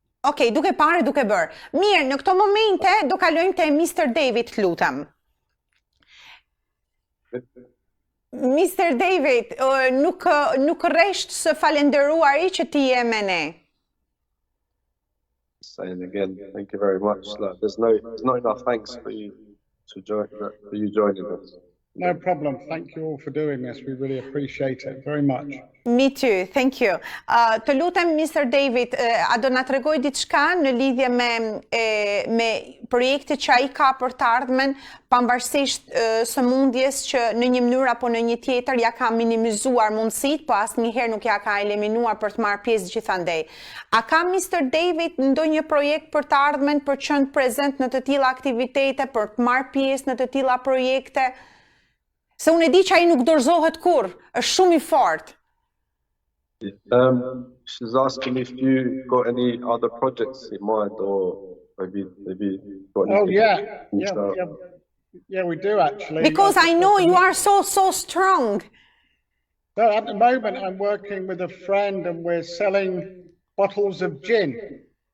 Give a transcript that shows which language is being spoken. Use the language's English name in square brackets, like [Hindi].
[Albanian] Okej, duke parë, duke bërë. Mirë, në këto momente do kalojmë te Mr. David, lutem. Mr. David, nuk rresht së falenderuari që ti je me ne. [English] Saying again, thank you very much. There's not enough thanks for you joining us. No problem. Thank you all for doing this. We really appreciate it very much. Me too, thank you. [Albanian] Të lutem, [English] Mr. [Albanian] David, a do na tregoj diçka në lidhje me projektet që ai ka për të ardhmen, pavarësisht sëmundjes që në një mënyrë apo në një tjetër ja ka minimizuar mundësitë, po asnjëherë nuk ja ka eliminuar për të marrë pjesë gjithandej. A ka Mr. David ndonjë projekt për të ardhmen, për të qenë prezent në të tilla aktivitete, për të marrë pjesë në të tilla projekte? Se unë e di që ai nuk dorëzohet kurrë, është shumë I fortë. [English] She's asking if you got any other projects in mind, or maybe got anything. Oh yeah, we do actually. Because I know you are so strong. So at the moment I'm working with a friend and we're selling bottles of gin.